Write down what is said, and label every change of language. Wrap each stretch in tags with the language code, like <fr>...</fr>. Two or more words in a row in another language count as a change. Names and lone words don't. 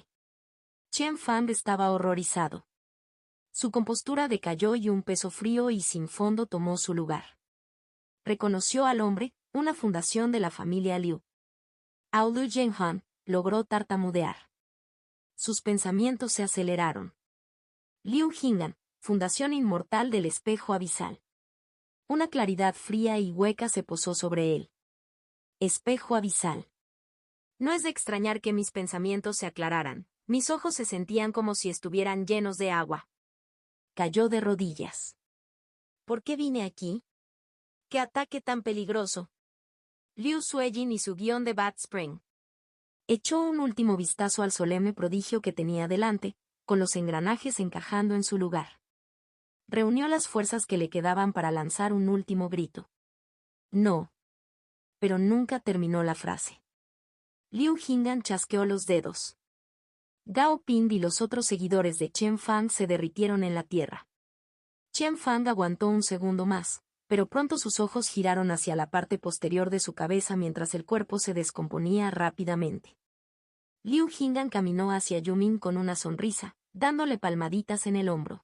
<es>Chen Fang estaba horrorizado. Su compostura decayó y un peso frío y sin fondo tomó su lugar. Reconoció al hombre, una fundación de la familia Liu. Aolu Zhenhan logró tartamudear. Sus pensamientos se aceleraron. Liu Jingan, fundación inmortal del espejo abisal. Una claridad fría y hueca se posó sobre él. Espejo abisal. No es de extrañar que mis pensamientos se aclararan, mis ojos se sentían como si estuvieran llenos de agua. Cayó de rodillas. ¿Por qué vine aquí? ¿Qué ataque tan peligroso? Liu Suejin y su guión de Bad Spring. Echó un último vistazo al solemne prodigio que tenía delante, con los engranajes encajando en su lugar. Reunió las fuerzas que le quedaban para lanzar un último grito. No. Pero nunca terminó la frase. Liu Jingan chasqueó los dedos. Gao Ping y los otros seguidores de Chen Fang se derritieron en la tierra. Chen Fang aguantó un segundo más, pero pronto sus ojos giraron hacia la parte posterior de su cabeza mientras el cuerpo se descomponía rápidamente. Liu Jingan caminó hacia Yumin con una sonrisa, dándole palmaditas en el hombro.</es>